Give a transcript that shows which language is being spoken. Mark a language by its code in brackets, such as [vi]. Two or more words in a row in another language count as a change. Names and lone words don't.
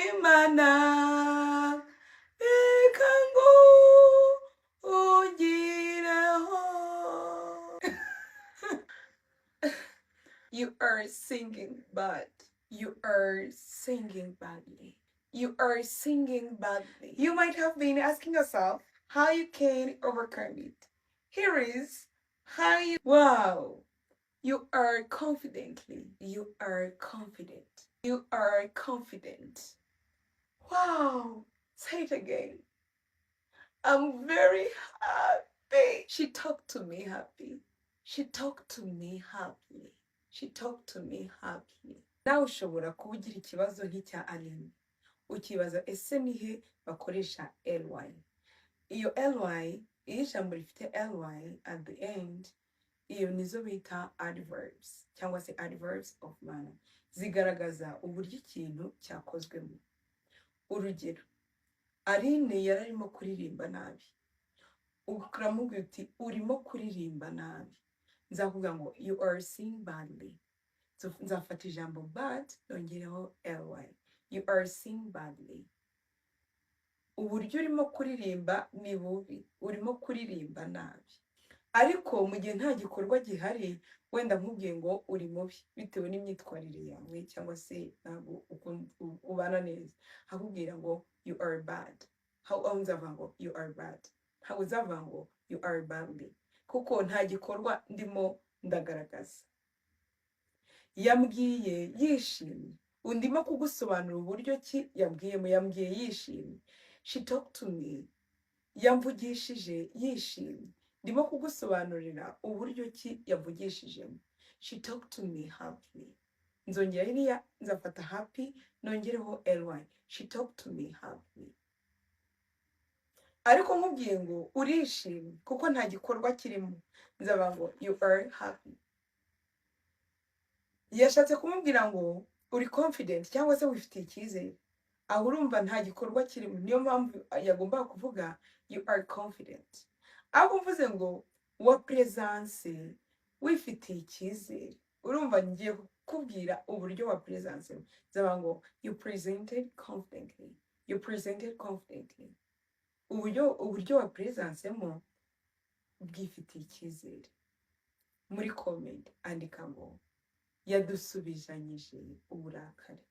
[rw] Mana reka ngo ungireho. [en] You are singing bad. You are singing badly. You are singing badly. You might have been asking yourself how you can overcome it. Here is how you. Wow. You are confidently. You are confident. You are confident. Wow. Say it again. I'm very happy. She talked to me happy. She talked to me happily. She talked to me happily. [rw] Nawe ushobora kuba ugira ikibazo nk'icya Aline. Ukibaza ese nihe bakoresha ly. Iyo ly, iyo ijambo rifite ly [en] at the end, [rw] iyo nizo bita adverbs cyangwa se [en] adverbs of manner. [rw] Zigaragaza uburyo ikintu cyakozwemo. Urugero, Aline yari arimo kuririmba nabi. Uramubwira uti urimo kuririmba nabi. Nzakuvuga ngo [en] you are singing badly. [rw] Nzafata ijambo bad nongereho ly. [en] You are singing badly. [rw] Uburyo urimo kuririmba ni bubi. Urimo kuririmba nabi. Ariko mu gihe nta gikorwa gihari, wenda nkubwiye ngo uri mubi bitewe n'imyitwarire yawe cyangwa se ntabwo ubana neza, hakubwira ngo [en] you are bad. How [rw] nzavuga ngo [en] you are bad. [rw] Ntabwo uzavuga ngo [en] you are badly [rw] kuko nta gikorwa ndimo ndagaragaza. Yambwiye yishimye. Undimo kugusobanura uburyo ki yambwiyemo. Yambwiye yishimye. [en] She talked to me. [rw] Yamvugishije yishimye. Ndimo kugusobanurira uburyo ki yavugishijemo. [en] She talked to me happily. [rw] Nzongera iriya nzafata happy nongereho ly. [en] She talked to me happily. [rw] Ariko nkubwiye ngo urishimye kuko nta gikorwa kirimo, nzavuga ngo [en] you are happy. [rw] Yashatse kumubwira ngo uri confident cyangwa se wifitiye icyizere. Aho urumva nta gikorwa kirimo, niyo mpamvu yagomba kuvuga [en] you are confident. [rw] Aho mvuze ngo wa presence wifitiye icyizere, urumva ngiye kukubwira uburyo wa presence. Nzavuga ngo [en] you presented confidently. You presented confidently. [rw] Uburyo wa presence mo bwifitiye icyizere. Muri comment andika ngo yadusubizanyije uburakari.